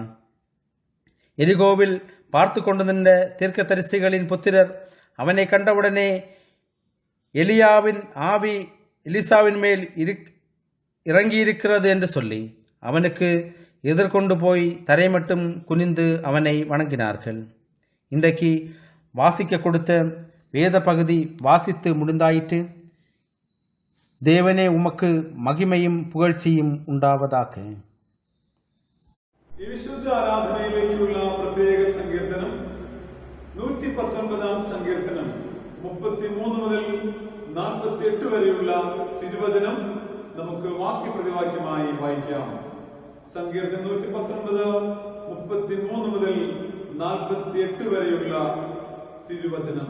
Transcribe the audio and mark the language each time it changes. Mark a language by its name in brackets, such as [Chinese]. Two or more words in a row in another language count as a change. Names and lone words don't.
[Tamil] எரிகோவில் பார்த்து கொண்டு நின்ற தீர்க்கதரிசிகளின் புத்திரர் அவனை கண்டவுடனே, எலியாவின் ஆவி எலிசாவின் மேல் இறங்கியிருக்கிறது என்று சொல்லி அவனுக்கு எதிர்கொண்டு போய் தரை மட்டும் குனிந்து அவனை வணங்கினார்கள். இன்றைக்கு வாசிக்க கொடுத்த வேத பகுதி வாசித்து முடிந்தாயிற்று. தேவனே, உமக்கு மகிமையும் புகழ்ச்சியும் உண்டாவதாக. [Malayalam] ഈ വിശുദ്ധ ആരാധനയിലേക്കുള്ള പ്രത്യേക സങ്കീർത്തനം 119 സങ്കീർത്തനം 33 മുതൽ 48 വരെയുള്ള തിരുവചനം നമുക്ക് വാക്യപ്രതിവാക്യമായി വായിക്കാം. സങ്കീർത്തനം 119 33 മുതൽ 48 വരെയുള്ള തിരുവചനം.